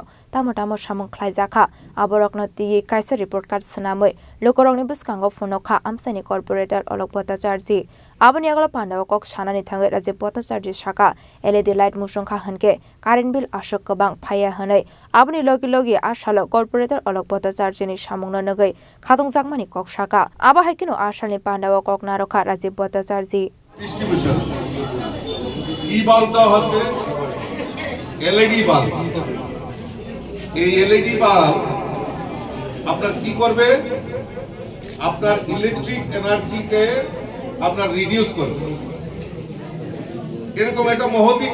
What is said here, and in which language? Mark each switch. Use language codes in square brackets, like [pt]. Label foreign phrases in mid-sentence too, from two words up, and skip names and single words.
[trp] tamo samung khlaijakha aborokno ti kaisa [en] report card [trp] snamoi lokorokni biskango phonokha amsani corporator Alok Bhattacharjee aboni agla pandaw kok sanani thangai Rajiv Bhattacharjee shaka [en] LED light [trp] musongkha hanke [en] current bill [trp] ashok kabang phaya hanai aboni loge loge ashalo corporator Alok Bhattacharjee ni samungno nagai khatung jakmani kok shaka aba haikino ashani pandaw kok narokha Rajiv Bhattacharjee [bn] distribution কি বাল্বটা হচ্ছে [en] LED bulb [bn] এই [en] LED bulb [bn] আপনার কি করবে আপনার [en] electric energyke [bn] আপনার রিডিউস করবে এরকম একটা মহতি